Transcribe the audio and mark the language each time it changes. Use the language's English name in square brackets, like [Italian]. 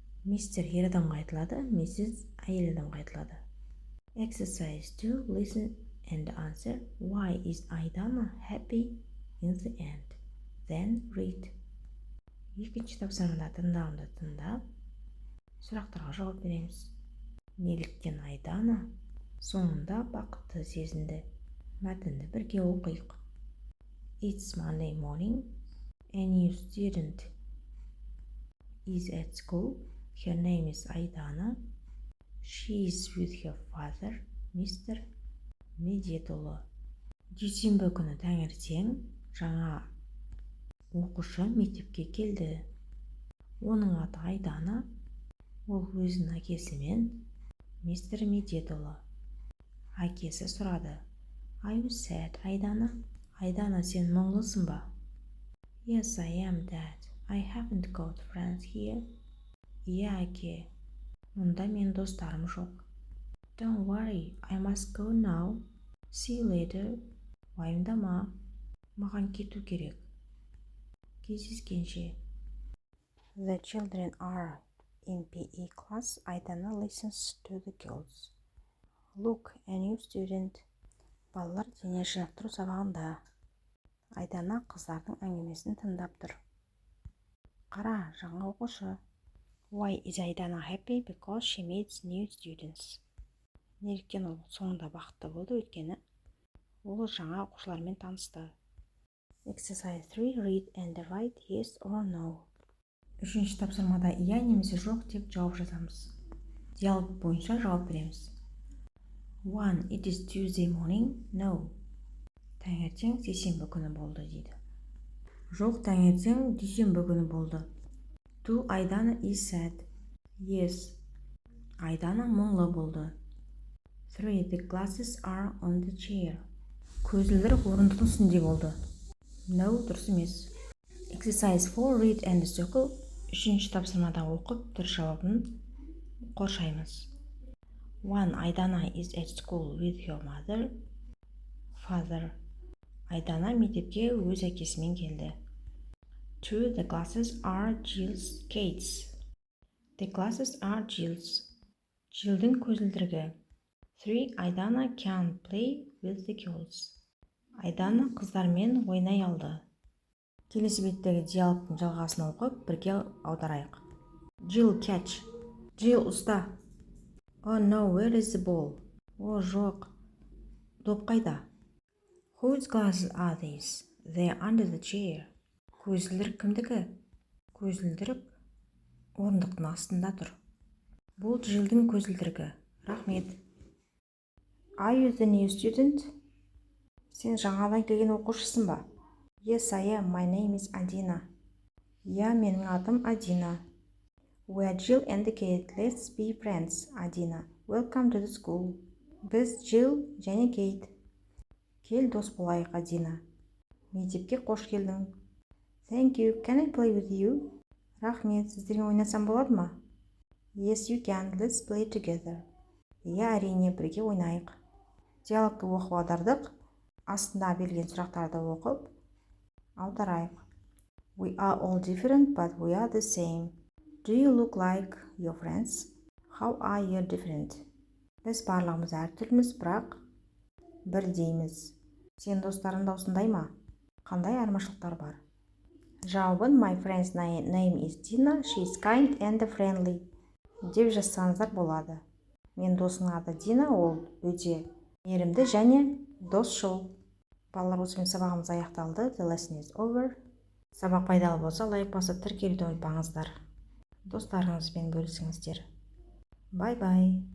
[Kazakh] Mr ер адамға айтылады, Mrs әйел адамға айтылады. [English] Exercise 2, listen and answer. Why is Aidana happy in the end? Then read. [Kazakh] Екінші тапсырмада тыңдауында тыңдап, сұрақтарға жауап береміз. Неліктен Айдана соңында бақытты сезінді? Мәтінді бірге оқиық. [English] It's Monday morning. A new student is at school. Her name is Aidana. She is with her father, Mr. [Kazakh] Медетұлы. Дүйсенбі күні таңертең жаңа оқушы мектепке келді. Оның аты Айдана. Ол өзінің әкесімен мистер Медетұлы. Әкесі сұрады. [English] Are you sad, Айдана? [Kazakh] Айдана, сен мұңлысың ба? [English] Yes, I am, Dad. I haven't got friends here. [Kazakh] Иә, әке. Мұнда мен достарым жоқ. [English] Don't worry, I must go now. See you later. [Kazakh] Уайымдама. Маған кету керек. Кездескенше. [English] The children are in PE class. Айдана listens to the girls. Look, a new student. [Kazakh] Балалар дене шынықтыру сабағында. Айдана қыздардың әңгімесін тыңдап тұр. Қара, жаңа оқушы. [English] Why is Айдана happy? Because she meets new students. [Kazakh] Неліктен ол соңында бақытты болды, өйткені ол жаңа оқушылармен танысты. [English] Exercise 3, read and write yes or no. [Kazakh] Үшінші тапсырмада иә немесе жоқ деп жауап жазамыз. Диалог бойынша жауап береміз. [English] 1. It is Tuesday morning. No. [Kazakh] Таңертең сейсенбі күні болды дейді. Жоқ, таңертең дүйсенбі күні болды. 2. [English] Айдана is sad. Yes. [Kazakh] Айдана мұңлы болды. 3. [English] The glasses are on the chair. [Kazakh] Көзілдір орындықтың үстінде болды. [English] No, [Kazakh] дұрыс емес. [English] Exercise 4, read and circle. [Kazakh] Үшінші тапсырмада оқып, дұрыс жауабын қоршаймыз. 1. [English] Айдана is at school with her father. [Kazakh] Айдана мектепке өз әкесімен келді. 2. [English] The glasses are Jill's skates. The glasses are Jill's. [Kazakh] Jill'дің көзілдірігі. 3. [English] Айдана can play with the girls. [Kazakh] Айдана қыздармен ойнай алды. Келесі беттегі диалогтың жалғасын оқып, бірге аударайық. [English] Jill catch. Jill [Kazakh] ұста. [English] Oh no, where is the ball? [Kazakh] О, жоқ. Доп қайда? [English] Whose glasses are these? They are under the chair. [Kazakh] Көзілдірік кімдікі? Көзілдірік орындықтың астында тұр. Бұл Jill'дің көзілдірігі. Рахмет. [English] Are you the new student? [Kazakh] Сен жаңадан келген оқушысың ба? [English] Yes, I am. My name is Adina. [Kazakh] Я, менің атым Адина. [English] We are Jill and Kate. Let's be friends, Adina. Welcome to the school. [Kazakh] Біз Jill және Kate. Кел дос болайық, Адина. Мектепке қош келдің. [English] Thank you. Can I play with you? [Kazakh] Рахмет, сіздермен ойнасам болады ма? [English] Yes, you can. Let's play together. Иә, әрине, бірге ойнайық. [Kazakh] Диалогты оқып аудардық. Астында берілген сұрақтарды оқып аударайық. [English] We are all different, but we are the same. Do you look like your friends? How are you different? [Kazakh] Біз барлығымыз әртүрліміз, бірақ бірдейміз. Сен достарың да осындай ма? Қандай айырмашылықтар бар? Жауабын [English] my friend's name is Dina. She is kind and friendly. [Kazakh] Деп жазсаңыздар болады. Мен досының аты Дина, ол өте мейірімді және досшыл. Балалар, осымен сабағымыз аяқталды. [English] The lesson is over. [Kazakh] Сабақ пайдалы болса, лайк басып тіркелуді ұмытпаңыздар. Достарыңызбен бөлісіңіздер. [English] Bye-bye.